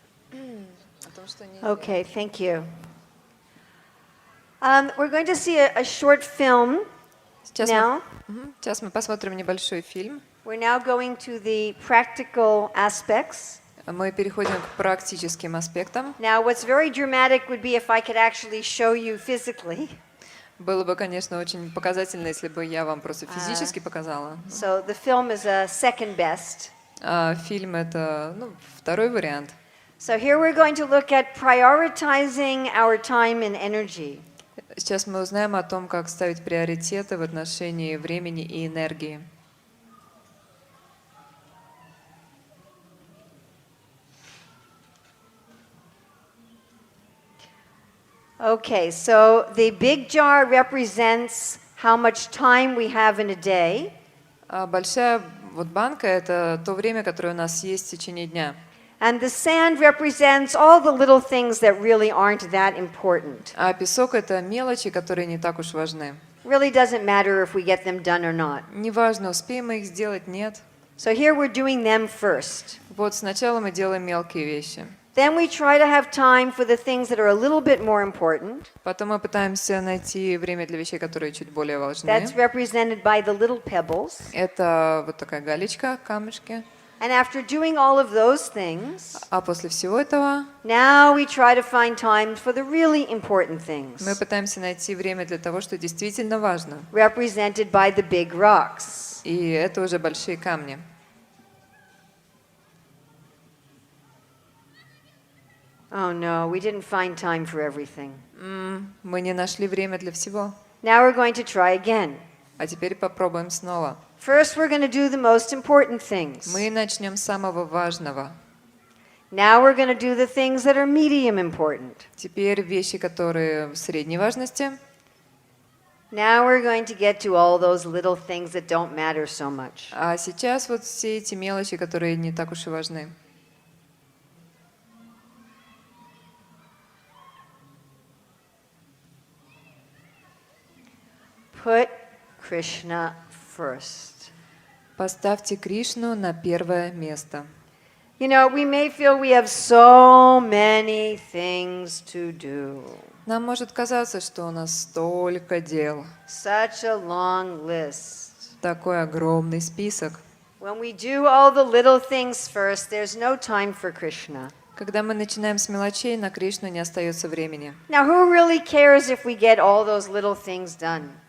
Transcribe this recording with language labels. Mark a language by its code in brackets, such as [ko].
[ru] О том, что не [en] Okay, thank you. We're going to see a short film [ru] Сейчас [en] now. [ru] Сейчас мы посмотрим небольшой фильм. [en] We're now going to the practical aspects. [ru] Мы переходим к практическим аспектам. [en] Now, what's very dramatic would be if I could actually show you physically. [ru] Было бы, конечно, очень показательно, если бы я вам просто физически показала. [en] So the film is a second best. [ru] А фильм — это второй вариант. [en] So here we're going to look at prioritizing our time and energy. [ru] Сейчас мы узнаем о том, как ставить приоритеты в отношении времени и энергии. [en] Okay, so the big jar represents how much time we have in a day. [ru] А большая банка — это то время, которое у нас есть в течение дня. [en] And the sand represents all the little things that really aren't that important. [ru] А песок — это мелочи, которые не так уж важны. [en] Really doesn't matter if we get them done or not. [ru] Неважно, успеем мы их сделать, нет. [en] So here we're doing them first. [ru] Вот сначала мы делаем мелкие вещи. [en] Then we try to have time for the things that are a little bit more important. [ru] Потом мы пытаемся найти время для вещей, которые чуть более важны. [en] That's represented by the little pebbles. [ru] Это вот такая галечка, камешки. [en] And after doing all of those things, [ru] А после всего этого [en] now we try to find time for the really important things, [ru] мы пытаемся найти время для того, что действительно важно. [en] represented by the big rocks. [ru] И это уже большие камни. [en] Oh no, we didn't find time for everything. [ru] Мы не нашли время для всего. [en] Now we're going to try again. [ru] А теперь попробуем снова. [en] First, we're going to do the most important things. [ru] Мы начнем с самого важного. [en] Now we're going to do the things that are medium important. [ru] Теперь вещи, которые средней важности. [en] Now we're going to get to all those little things that don't matter so much. [ru] А сейчас вот все эти мелочи, которые не так уж и важны. [en] Put Krishna first. [ru] Поставьте Кришну на первое место. [en] You know, we may feel we have so many things to do. [ru] Нам может казаться, что у нас столько дел, [en] Such a long list. [ru] такой огромный список. [en] When we do all the little things first, there's no time for Krishna. [ru] Когда мы начинаем с мелочей, на Кришну не остается времени. [en] Now, who really cares if we get all those little things done?